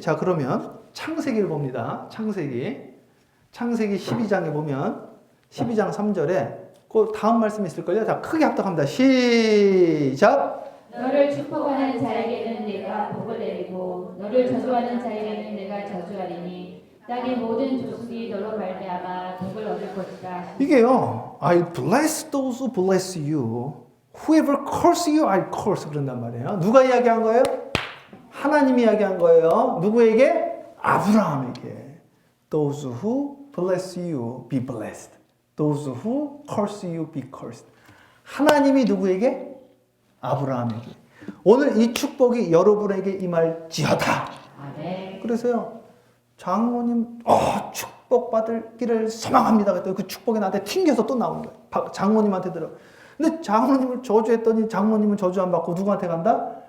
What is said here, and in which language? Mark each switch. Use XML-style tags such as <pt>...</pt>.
<ko>자, 그러면 창세기를 봅니다. 창세기 12장에 보면 12장 3절에 그 다음 말씀이 있을걸요? 자, 크게 합독합니다. 시작. 너를 축복하는 자에게는 내가 복을 내리고 너를 저주하는 자에게는 내가 저주하리니 땅의 모든 족속이 너로 말미암아 복을 얻을 것이다. 이게요.</ko> <en>I bless those who bless you. Whoever curse you, I curse. 그런단 말이에요. 누가 이야기한 거예요?</en> <ko>하나님이 이야기한 거예요. 누구에게? 아브라함에게.</ko> <en>Those who bless you, be blessed. Those who curse you, be cursed.</en> <ko>하나님이 누구에게? 아브라함에게. 오늘 이 축복이 여러분에게 임할지어다. 아멘. 그래서요. 장로님, 축복받을기를 소망합니다. 그랬더니 그 축복이 나한테 튕겨서 또 나오는 거예요. 장로님한테 들어. 근데 장로님을 저주했더니 장로님은 저주 안 받고 누구한테 간다?</ko>